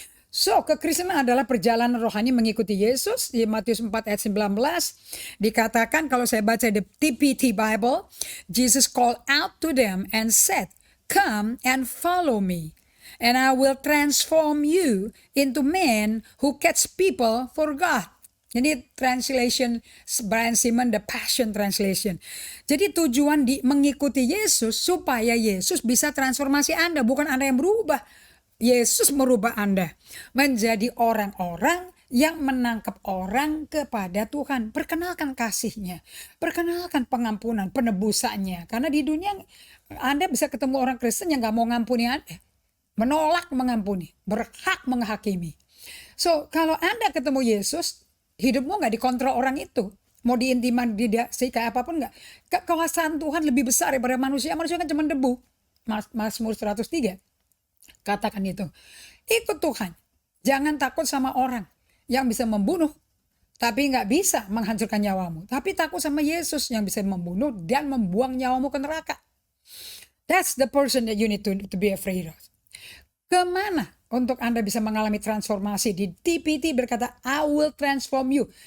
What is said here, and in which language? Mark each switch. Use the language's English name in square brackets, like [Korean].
[Indonesian] So, kekristenan adalah perjalanan rohani mengikuti Yesus. Di Matius 4 ayat 19 dikatakan, kalau saya baca di TPT Bible, [English] Jesus called out to them and said, "Come and follow me, and I will transform you into men who catch people for God." [Indonesian] Jadi translation Brian Simon, the Passion Translation. Jadi tujuan mengikuti Yesus supaya Yesus bisa transformasi Anda, bukan Anda yang berubah. Yesus merubah Anda menjadi orang-orang yang menangkap orang kepada Tuhan. Perkenalkan kasih-Nya, perkenalkan pengampunan, penebusannya. Karena di dunia Anda bisa ketemu orang Kristen yang gak mau ngampuni Anda. Menolak mengampuni, berhak menghakimi. So, kalau Anda ketemu Yesus, hidupmu gak dikontrol orang itu. Mau diintimidasi kayak apapun gak. Kekuasaan Tuhan lebih besar daripada manusia. Manusia kan cuma debu. Mazmur 103. Katakan itu. Ikut Tuhan. Jangan takut sama orang yang bisa membunuh tapi nggak bisa menghancurkan nyawamu. Tapi takut sama Yesus yang bisa membunuh dan membuang nyawamu ke neraka. [English] That's the person that you need to be afraid of. [Indonesian] Kemana untuk Anda bisa mengalami transformasi? Di TPT berkata, [English] I will transform you.